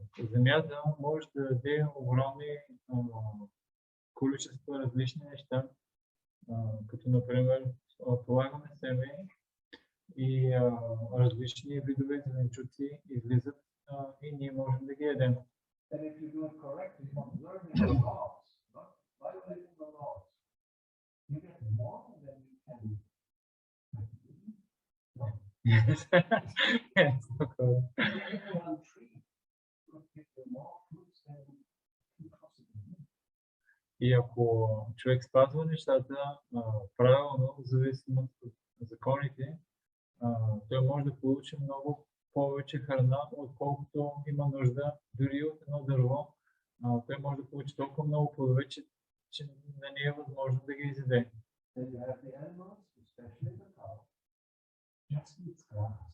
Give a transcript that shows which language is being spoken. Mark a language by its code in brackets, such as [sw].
[bg] Земята може да даде огромни количества различни неща, като например полагаме семе и различни видове зеленчуци излизат и ние можем да ги ядем. [en] And if you do it correctly, observing the laws, not violating the laws, you get more than you can. Yes. Yes, okay. One tree will give you more fruits than you possibly. [bg] И ако човек спазва нещата правилно, зависимо от законите, той може да получи много повече храна, отколкото има нужда. Дори от едно дърво, той може да получи толкова много плодове, че не е възможно да ги изяде. [en] Then you have the animals, especially the cow, just eats grass.